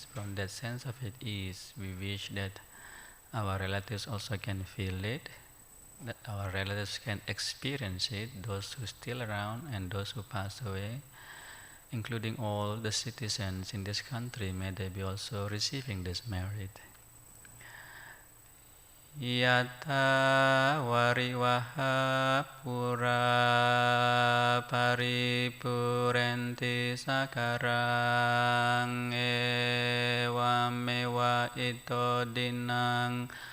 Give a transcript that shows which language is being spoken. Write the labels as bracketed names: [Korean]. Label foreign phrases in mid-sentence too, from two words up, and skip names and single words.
[English] From that sense of at ease, we wish that our relatives also can feel it, that our relatives can experience it, those who are still around and those who passed away, including all the citizens in this country, may they be also receiving this merit. [Pali] Yata varivaha pura paripurenti sakarang evamewa ito dinang